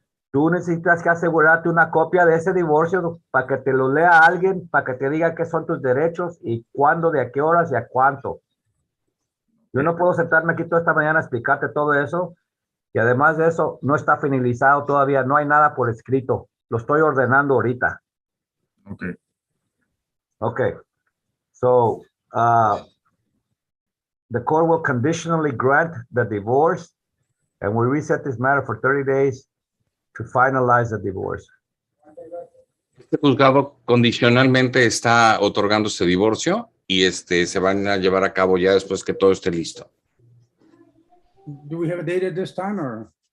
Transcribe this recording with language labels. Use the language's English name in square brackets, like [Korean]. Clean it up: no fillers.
[Spanish] Tú necesitas que asegurarte una copia de ese divorcio para que te lo lea alguien, para que te diga qué son tus derechos y cuándo, de a qué horas y a cuánto. Yo no puedo sentarme aquí toda esta mañana a explicarte todo eso. Y además de eso, no está finalizado todavía, no hay nada por escrito. Lo estoy ordenando ahorita. [English] Okay. Okay. So, the court will conditionally grant the divorce and we reset this matter for 30 days to finalize the divorce. [Spanish] Este juzgado condicionalmente está otorgando este divorcio y se van a llevar a cabo ya después que todo esté listo. [English] Do we have a date at this time or?